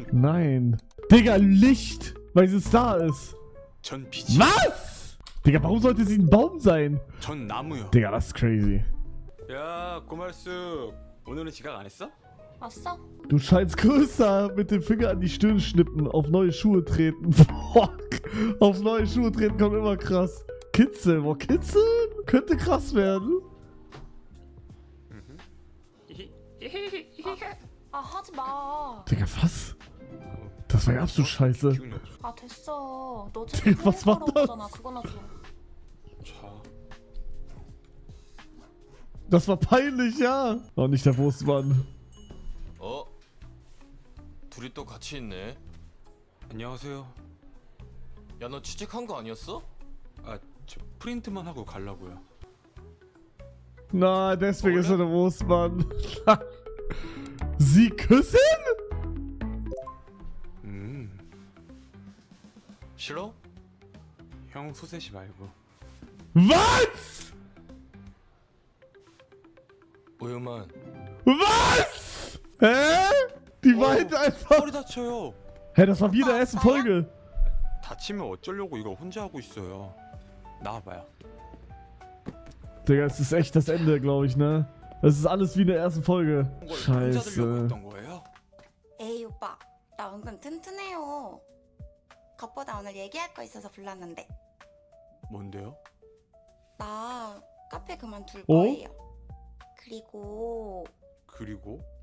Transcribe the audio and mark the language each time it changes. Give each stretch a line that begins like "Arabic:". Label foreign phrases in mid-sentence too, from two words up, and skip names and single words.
German: Nein. Digga, Licht! Weil sie Star ist.
Korean: 빛이.
German: Was? Digga, warum sollte sie ein Baum sein?
Korean: 전 나무요.
German: Digga, das ist crazy.
Korean: 야, 고말숙. 오늘은 지각 안 했어? 왔어?
German: Du scheinst größer. Mit dem Finger an die Stirn schnippen. Auf neue Schuhe treten. Fuck. Auf neue Schuhe treten kommt immer krass. Kitzeln. Boah, kitzeln? Könnte krass werden.
Korean: 아 하지 마.
German: Digga, was? Das war ja absolut scheiße.
Korean: 기운이 없어. 아 됐어. 너 되게 지금 봤어, 하는 봤어. 거잖아. 그거나 줘. 자,
German: Das war peinlich, ja. Oh, nicht der Wurstmann.
Korean: 어? 둘이 또 같이 있네. 안녕하세요. 야, 너 취직한 거 아니었어? 아, 저 프린트만 하고 가려고요.
German: Na, deswegen ist er der Wurstmann. Sie küssen?
Korean: 싫어? 형 소세지 말고.
German: Was?
Korean: 우유만.
German: Was? Hä? Die weint einfach.
Korean: 허리 다쳐요.
German: Hä, das war wie in der ersten Folge.
Korean: 다치면 어쩌려고 이걸 혼자 하고 있어요. 나와봐요.
German: Digga, es ist echt das Ende, glaube ich, ne? Das ist alles wie in der ersten Folge.
Korean: 걸 혼자 들려고
German: Scheiße.
Korean: 했던 거예요? 에이 오빠 나 은근 튼튼해요. 겉보다 오늘 얘기할 거 있어서 불렀는데 뭔데요? 나 카페 그만둘 어? 거예요. 그리고 그리고